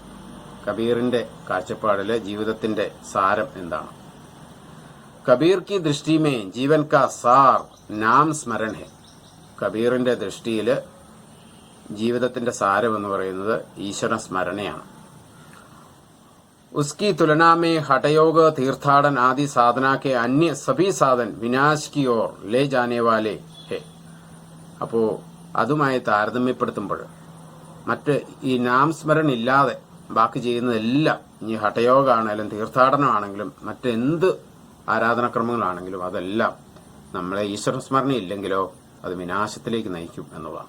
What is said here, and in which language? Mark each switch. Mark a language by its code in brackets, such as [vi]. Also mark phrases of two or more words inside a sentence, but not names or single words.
[ml] കബീറിന്റെ കാഴ്ചപ്പാടില് ജീവിതത്തിന്റെ സാരം എന്താണ്? [hi] कबीर की दृष्टि में जीवन का सार नाम स्मरण है. [ml] കബീറിന്റെ ദൃഷ്ടിയിൽ ജീവിതത്തിന്റെ സാരം എന്ന് പറയുന്നത് ഈശ്വര സ്മരണയാണ്. [hi] उसकी तुलना में हठयोग तीर्थाടन आदि साधना के अन्य सभी साधन विनाश की ओर ले जाने वाले है. [ml] അപ്പോൾ അതുമായി താരതമ്യപ്പെടുത്തുമ്പോൾ മറ്റ് ഈ നാംസ്മരൺ ഇല്ലാതെ ബാക്കി ചെയ്യുന്നതെല്ലാം, ഇനി ഹഠയോഗമാണെങ്കിലും തീർത്ഥാടനമാണെങ്കിലും മറ്റെന്ത് ആരാധനാക്രമങ്ങളാണെങ്കിലും അതെല്ലാം നമ്മളെ ഈശ്വരസ്മരണ ഇല്ലെങ്കിലോ അത് വിനാശത്തിലേക്ക് നയിക്കും എന്നുള്ളതാണ്.